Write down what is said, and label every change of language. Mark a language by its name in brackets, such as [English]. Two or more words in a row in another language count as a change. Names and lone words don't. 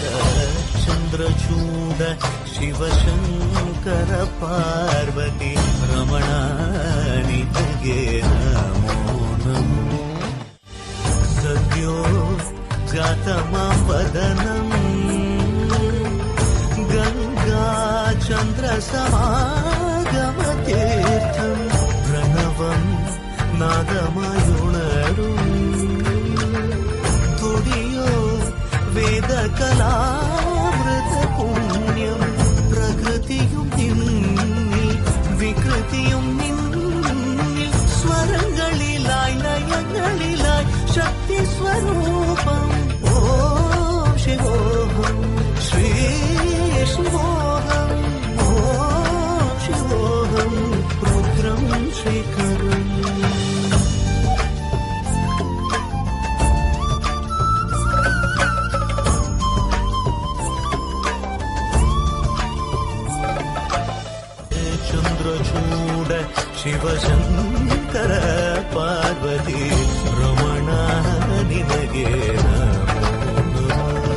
[Kannada] ಚಂದ್ರಚೂಡ ಶಿವಶಂಕರ ಪಾರ್ವತಿ ರಮಣ ನಿನಗೆ ನಮೋ ನಮೋ. [Sanskrit] ಸದ್ಯೋ ಜಾತಮಾಂ ವದನಂ ಗಂಗಾ ಚಂದ್ರ ಸಮಾಗಮತೀರ್ಥಂ ಪ್ರಣವಂ [Malayalam] നാദമയുണരും തുടിയോ വേദകലാമൃത പുണ്യം പ്രകൃതിയും നിന്നിൽ വികൃതിയും നിന്നിൽ സ്വരങ്ങളിലായി ലയങ്ങളിലായി ശക്തി സ്വരൂപം. ഓം ശിവോഹം ശ്രീ ശിവോഹം ഓം ശിവോഹം രുദ്രം ശേഖരം. [Kannada] ಚಂದ್ರಚೂಡ ಶಿವಶಂಕರ ಪಾರ್ವತಿ ರಮಣ ನಿನಗೆ ನಮೋ ನಮೋ.